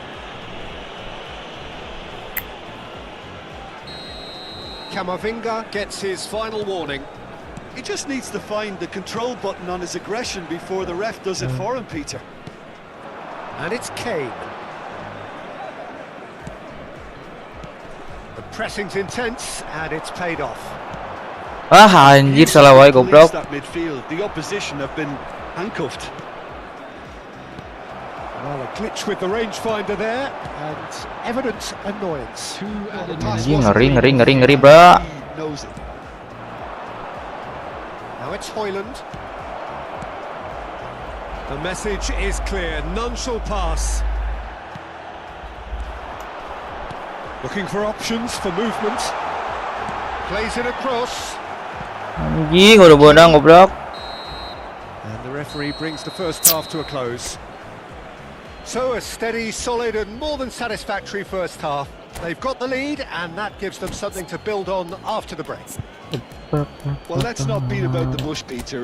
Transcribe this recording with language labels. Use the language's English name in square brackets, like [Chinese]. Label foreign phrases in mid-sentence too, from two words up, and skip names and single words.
[English] Camavinga gets his final warning. He just needs to find the control button on his aggression before the ref does it for him, Peter. And it's Kane. The pressing's intense and it's paid off. [Sundanese] Anjir, salah wae goblok. [English] That midfield, the opposition have been handcuffed. Well, a glitch with the rangefinder there and evident annoyance. [Indonesian] Anjing, ngeri, bro. [English] He knows it. Now it's Hoyland. The message is clear, none shall pass. Looking for options for movement. Plays it across. [Indonesian] Anjing, udah benang goblok. [English] And the referee brings the first half to a close. So a steady, solid and more than satisfactory first half. They've got the lead and that gives them something to build on after the break. Well, let's not beat about the bush, Peter.